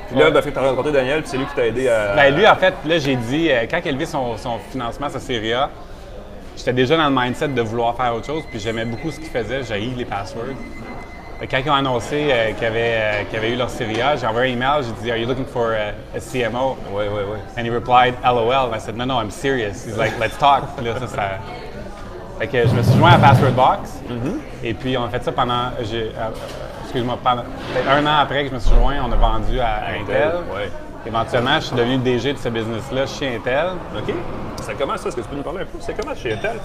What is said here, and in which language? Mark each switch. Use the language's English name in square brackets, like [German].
[French] Puis là, tu as rencontré Daniel, puis c'est lui qui t'a aidé à... Ben lui, en fait, là, j'ai dit, quand il a levé son financement, sa série A, j'étais déjà dans le mindset de vouloir faire autre chose, puis j'aimais beaucoup ce qu'il faisait, j'haïs les passwords. Quand ils ont annoncé qu'ils avaient eu leur série A, j'ai envoyé un email, j'ai dit, [English] "Are you looking for a CMO?" [French] Oui. [English] And he replied, "LOL." And I said, "No, I'm serious." He's like, "Let's talk." [French] Puis là, Fait que je me suis joint à Password Box. Et puis, on a fait ça pendant peut-être 1 an après que je me suis joint, on a vendu à Intel. Ouais. Éventuellement, je suis devenu DG de ce business-là chez Intel. OK. C'est comment ça? Est-ce que tu peux nous parler un peu? C'est comment chez Intel?